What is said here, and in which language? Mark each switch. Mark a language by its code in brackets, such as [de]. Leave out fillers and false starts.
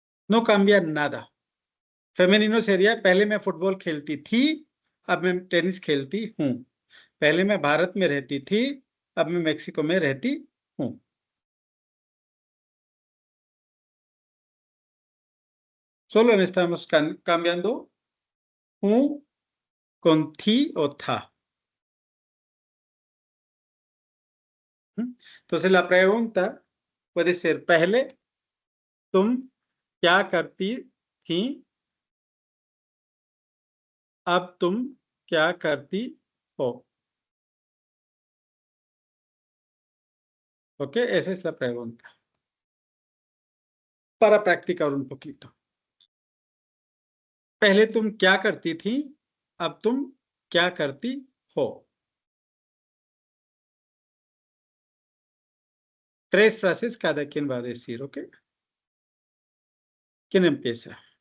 [es] No cambia nada. Femenino sería [hi] पहले मैं football खेलती थी, अब मैं टेनिस खेलती हूँ. पहले मैं भारत में रहती थी, अब मैं मेक्सिको में रहती हूँ. [es] Solo estamos cambiando हूँ con थी o था. Entonces la pregunta puede ser, [hi] पहले तुम क्या करती थी, अब तुम क्या करती हो. [es] Ok, esa es la pregunta. Para practicar un poquito. [hi] पहले तुम क्या करती थी, अब तुम क्या करती हो. [es] 3 frases cada quien va a decir, ¿ok? ¿Quién empieza?